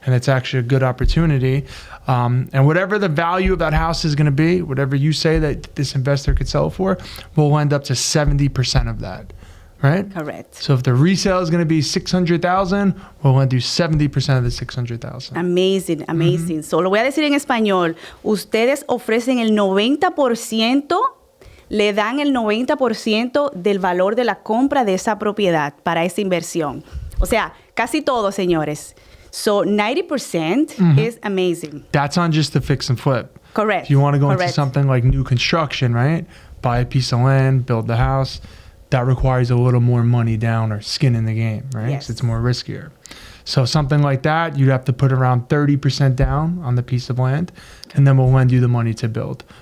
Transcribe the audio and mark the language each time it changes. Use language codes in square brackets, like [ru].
[en] And it's actually a good opportunity. And whatever the value of that house is going to be, whatever you say that this investor could sell for, we'll lend up to 70% of that. Right? Correct. So if the resale is going to be $600,000, we'll want to do 70% of the $600,000. Amazing, amazing. [es] Mm-hmm. [en] So [es] lo voy a decir en español. Ustedes ofrecen el 90%, le dan el 90% del valor de la compra de esa propiedad para esa inversión. O sea, casi todo, señores. [en] So 90% is amazing. That's on just the fix and flip. Correct. If you want to go into something like new construction, right? Buy a piece of land, build the house. That requires a little more money down or skin in the game, right? Yes. So it's more riskier. So something like that, you'd have to put around 30% down on the piece of land, and then we'll lend you the money to build.